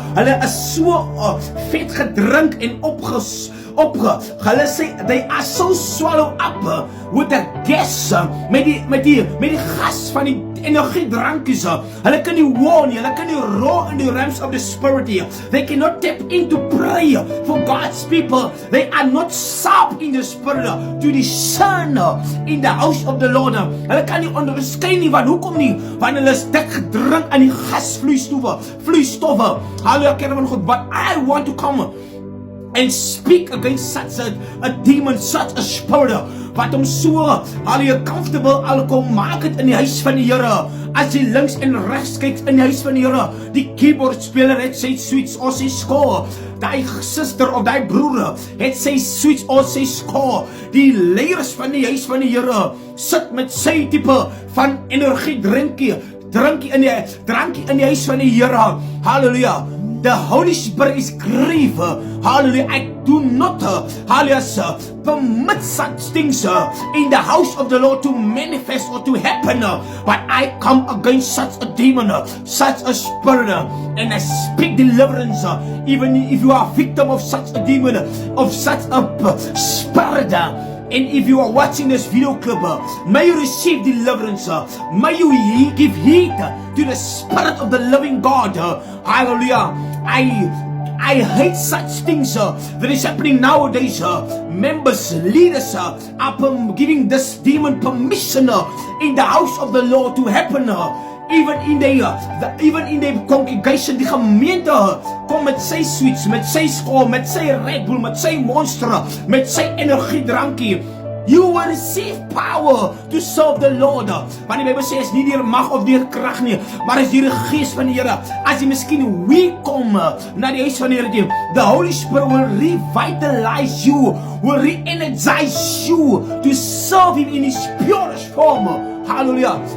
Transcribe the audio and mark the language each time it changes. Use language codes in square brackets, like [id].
[af] Hulle is so vet gedrink en hulle sê [en] they are so swallowed up with the gas, [af] met die gas van die energiedrankies. Hulle kan nie warn nie, hulle kan nie roar [en] in the realms of the spirit here. They cannot tap into prayer for God's people. They are not sharp in the spirit to discern in the house of the Lord. [af] Hulle kan nie onderskei nie, want hoekom nie? Want hulle is dik gedrink aan die gasvloeistowwe. Hallelujah, kerk van God. [en] But I want to come and speak against such a demon, such a spirit, [af] wat hom so hallelujah comfortable al kom maak het in die huis van die Here. As jy links en regs kyk in die huis van die Here, die keyboard speler het sy sweets of sy score, daai suster of daai broer het sy sweets of sy score. Die leiers van die huis van die Here sit met sy tipe van energie drankie in die huis van die Here. Hallelujah. [en] The Holy Spirit is grieved. Hallelujah. I do not, hallelujah, permit such things in the house of the Lord to manifest or to happen. But I come against such a demon, such a spirit, and I speak deliverance. Even if you are a victim of such a demon, of such a spirit, and if you are watching this video clip, may you receive deliverance. May you give heed to the Spirit of the living God. Hallelujah. I hate such things that is happening nowadays. Members, leaders are giving this demon permission in the house of the Lord to happen. Even in the congregation, [af] die gemeente kom met sy sweets, met sy skool, met sy Red Bull, met sy monster, met sy energiedrankie. [en] You will receive power to serve the Lord. [af] Want die Bybel sê is nie deur mag of deur krag nie, maar is deur die gees van die Here. As jy miskien weak kom na die huis van die Here toe, [en] the Holy Spirit will revitalize you, will re-energize you to serve Him in His purest form. Hallelujah.